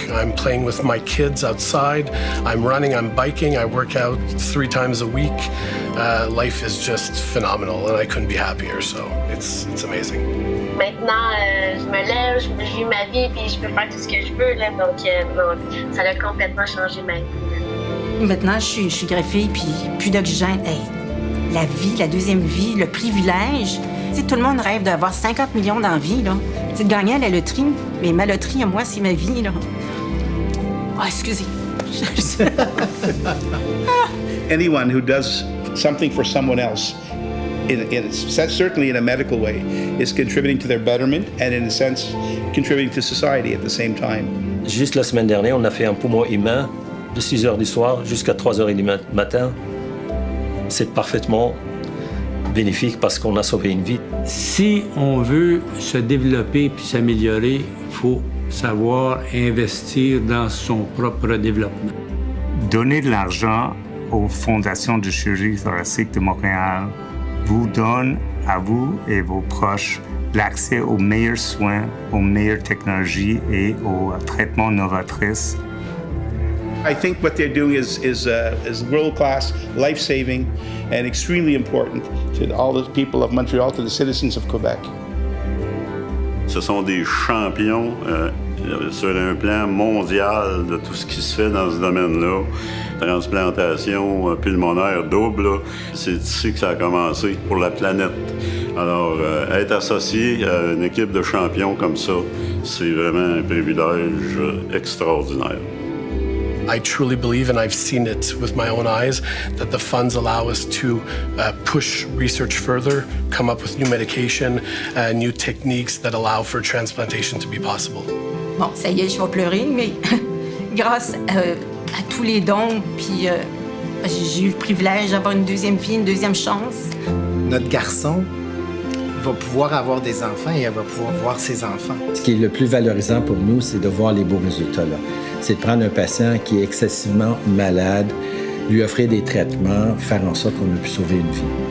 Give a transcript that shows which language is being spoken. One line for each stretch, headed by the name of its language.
English: I'm playing with my kids outside. I'm running, I'm biking. I work out 3 times a week. Life is just phenomenal, and I couldn't be happier. So it's amazing.
French: Maintenant, je me lève, je vis ma vie, puis je peux faire tout ce que je veux. Là, donc, ça a complètement changé ma vie. Maintenant, je suis greffée, puis plus d'oxygène. Hey, la vie, la deuxième vie, le privilège. Tu sais, tout le monde rêve d'avoir 50 millions d'envies, là. Tu sais, de gagner à la loterie, mais ma loterie, à moi, c'est ma vie, là. Oh, excusez.
English: Anyone who does something for someone else, certainly in a medical way, is contributing to their betterment and, in a sense, contributing to society at the same time.
French: Juste la semaine dernière, on a fait un poumon humain de 6 h du soir jusqu'à 3 h du matin. C'est parfaitement bénéfique parce qu'on a sauvé une vie. Si on veut se développer puis s'améliorer, il faut savoir investir dans son propre développement. Donner de l'argent aux fondations de chirurgie thoracique de Montréal vous donne à vous et vos proches l'accès aux meilleurs soins, aux meilleures technologies et aux traitements novatrices.
English: I think what they're doing is world-class, life-saving, and extremely important to all the people of Montreal, to the citizens of Quebec.
French: Ce sont des champions sur un plan mondial de tout ce qui se fait dans ce domaine-là. Transplantation pulmonaire double, c'est ici que ça a commencé pour la planète. Alors, être associé à une équipe de champions comme ça, c'est vraiment un privilège extraordinaire.
English: I truly believe, and I've seen it with my own eyes, that the funds allow us to push research further, come up with new medication, new techniques that allow for transplantation to be possible.
French: Bon, ça y est, je vais pleurer, mais grâce à tous les dons, puis j'ai eu le privilège d'avoir une deuxième vie, une deuxième chance. Notre garçon va pouvoir avoir des enfants et elle va pouvoir voir ses enfants. Ce qui est le plus valorisant pour nous, c'est de voir les beaux résultats là. C'est de prendre un patient qui est excessivement malade, lui offrir des traitements, faire en sorte qu'on a pu sauver une vie.